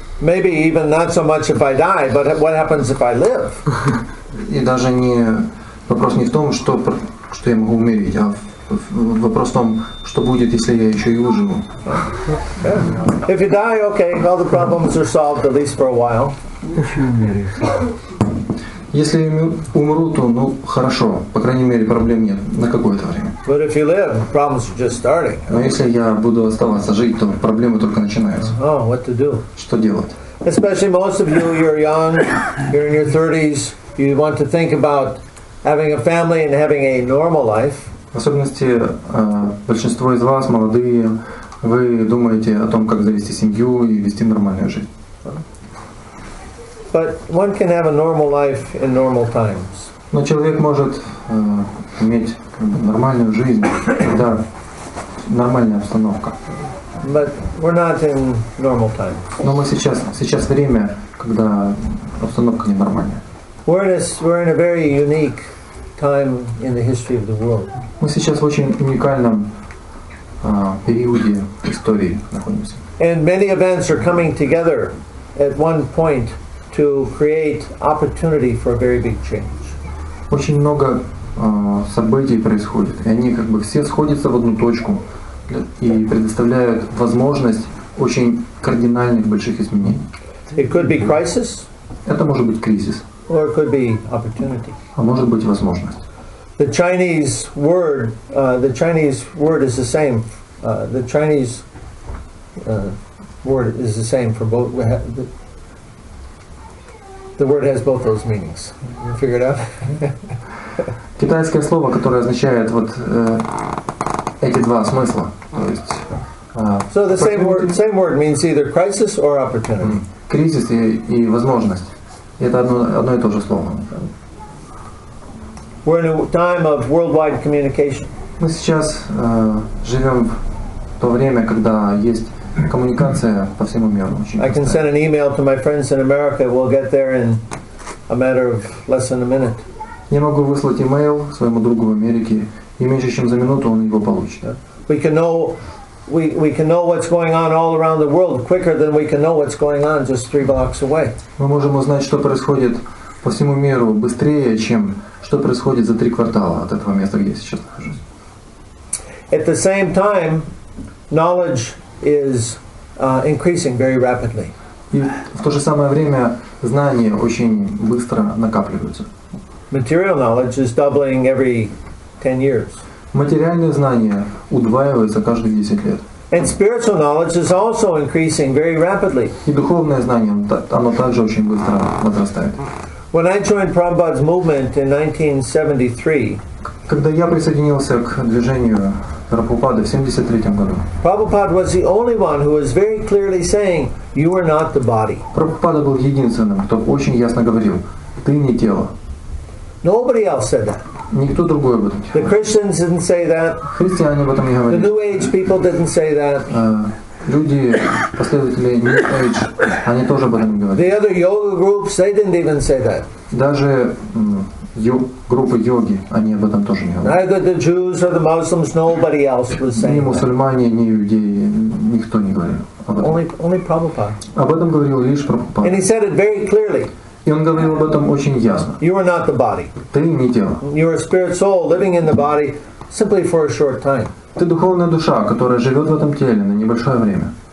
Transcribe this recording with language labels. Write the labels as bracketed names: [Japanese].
[English] Maybe even not so much if I die, but what happens if I live? [Russian] И даже вопрос не в том, что я могу умереть, а вопрос в том, что будет, если я еще и выживу. [English] If you die, okay, all the problems are solved, at least for a while. [Russian] Если я умру, то хорошо, по крайней мере проблем нет на какое-то время. [English] But if you live, problems are just starting. [Russian] Но если я буду оставаться жить, то проблемы только начинаются. [English] Oh, what to do? [Russian] Что делать? [English] Especially most of you, you're young, you're in your 30s, you want to think about having a family and having a normal life. [Russian] В особенности большинство из вас, молодые, вы думаете о том, как завести семью и вести нормальную жизнь. [English] But one can have a normal life in normal times. [Russian] Но человек может иметь нормальную жизнь, когда нормальная обстановка. [English] But we're not in normal times. [Russian] Но мы сейчас время, когда обстановка ненормальная. [English] We're in a very unique time in the history of the world. [Russian] Мы сейчас в очень уникальном периоде истории находимся. [English] And many events are coming together at one point to create opportunity for a very big change. [Russian] Очень много событий происходит, и они как бы все сходятся в одну точку и предоставляют возможность очень кардинальных больших изменений. [English] It could be crisis, [Russian] Это может быть кризис, [English] or it could be opportunity. [Russian] а может быть возможность. [English] The Chinese word is the same. The Chinese word is the same for both. The word has both those meanings. You figure it out? [Russian] Китайское слово, которое означает эти два смысла. То есть, [English] so the same word means either crisis or opportunity. [Russian] Кризис и возможность. Это одно и то же слово. [English] We're in a time of worldwide communication. [Russian] Мы сейчас живем в то время, когда есть коммуникация по всему миру. [English] I can send an email to my friends in America. We'll get there in a matter of less than a minute. [Russian] Я могу выслать имейл своему другу в Америке, и меньше чем за минуту он его получит. [English] We can know what's going on all around the world quicker than we can know what's going on just 3 blocks away. [Russian] Мы можем узнать, что происходит по всему миру быстрее, чем что происходит за 3 квартала от этого места, где я сейчас нахожусь. [English] At the same time, knowledge is increasing very rapidly. [Russian] И в то же самое время знания очень быстро накапливаются. [English] Material knowledge is doubling every 10 years. [Russian] Материальные знания удваиваются каждые 10 лет. [English] And spiritual knowledge is also increasing very rapidly. [Russian] И духовное знание, оно также очень быстро возрастает. [English] When I joined Prabhupada's movement in 1973, [Russian] когда я присоединился к движению Прабхупады в 1973 году, [English] Prabhupada was the only one who was very clearly saying, "You are not the body." [Russian] Прабхупада был единственным, кто очень ясно говорил: ты не тело. [English] Nobody else said that. [Russian] Никто другой об этом не [English] The [Russian] говорит. [English] Christians didn't say that. [Russian] Христиане об этом не [English] The [Russian] говорили. [English] New Age people didn't say that. [Russian] Люди, последователи New Age, они тоже об этом не говорили. [English] The other yoga groups, they didn't even say that. [Russian] Даже группы йоги, они об этом тоже не говорили. [English] Neither the Jews or the Muslims, nobody else was [Russian] Ни [English] saying that. [Russian] мусульмане, ни иудеи, никто не говорил об этом. [English] Only Prabhupada. [Russian] Об этом говорил лишь [English] And [Russian] Прабхупада. [English] he said it very clearly. [Russian] И он говорил об этом очень ясно. [English] You are not the body. [Russian] Ты не тело. [English] You are a spirit soul living in the body simply for a short time. [Russian] Ты духовная душа, которая живет в этом теле на небольшое время.